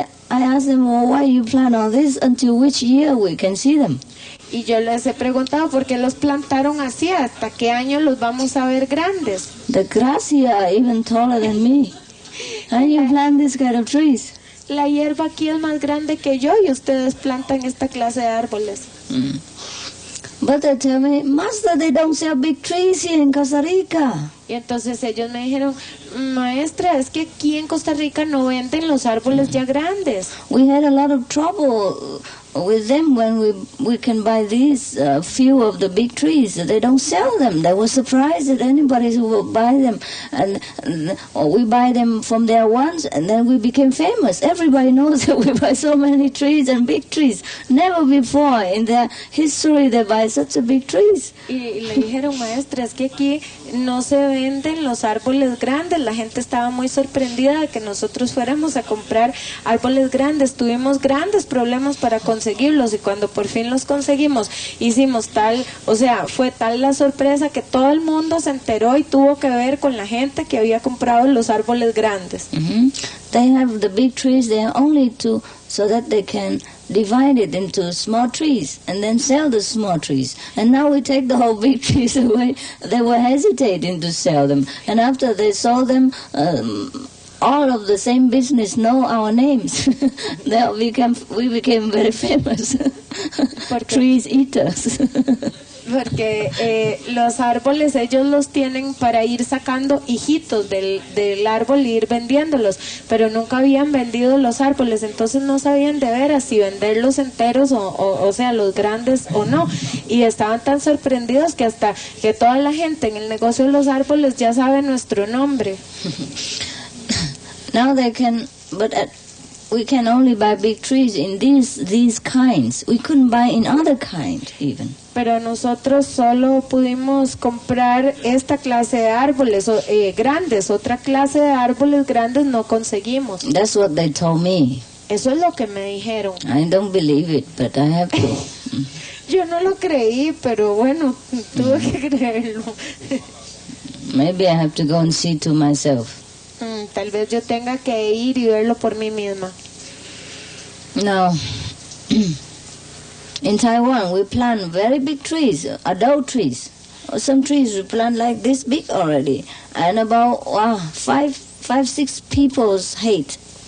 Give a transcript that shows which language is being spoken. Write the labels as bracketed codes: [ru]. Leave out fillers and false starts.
[en] I asked them, well, why you plant all this? Until which year we can see them? [es] Y yo les he preguntado por qué los plantaron así, hasta qué año los vamos a ver grandes. [en] The grass here are even taller than me. And you plant this kind of trees. [es] La hierba aquí es más grande que yo y ustedes plantan esta clase de árboles. [en] But they tell me, Master, they don't sell big trees here in Costa Rica. [es] Y entonces ellos me dijeron, maestra, es que aquí en Costa Rica no venden los árboles ya grandes. [en] We had a lot of trouble with them when we can buy these few of the big trees. They don't sell them. They were surprised at anybody who would buy them. And we buy them from there once, and then we became famous. Everybody knows that we buy so many trees and big trees. Never before in their history they buy such a big trees. [es] Y le dijeron, maestra, es que aquí no se venden los árboles grandes. La gente estaba muy sorprendida de que nosotros fuéramos a comprar árboles grandes. Tuvimos grandes problemas para conseguirlos y cuando por fin los conseguimos, hicimos fue tal la sorpresa que todo el mundo se enteró y tuvo que ver con la gente que había comprado los árboles grandes. [en] They have the big trees there only so that they can divide it into small trees and then sell the small trees. And now we take the whole big trees away. They were hesitating to sell them. And after they sold them, all of the same business know our names. We became very famous. Trees eaters. [es] Porque los árboles ellos los tienen para ir sacando hijitos del árbol y ir vendiéndolos, pero nunca habían vendido los árboles, entonces no sabían de veras si venderlos enteros o sea, los grandes o no, y estaban tan sorprendidos que hasta que toda la gente en el negocio de los árboles ya sabe nuestro nombre. [en] Now they can, but we can only buy big trees in these kinds. We couldn't buy in other kind even. [es] Pero nosotros solo pudimos comprar esta clase de árboles grandes, otra clase de árboles grandes no conseguimos. [en] That's what they told me. [es] Eso es lo que me dijeron. [en] I don't believe it, but I have to. [es] Yo no lo creí, pero bueno, tuve que creerlo. [en] Maybe I have to go and see to myself. [es] Tal vez yo tenga que ir y verlo por mí misma. [en] No. In Taiwan, we plant very big trees, adult trees. Some trees we plant like this big already, and about 5-6 people's height.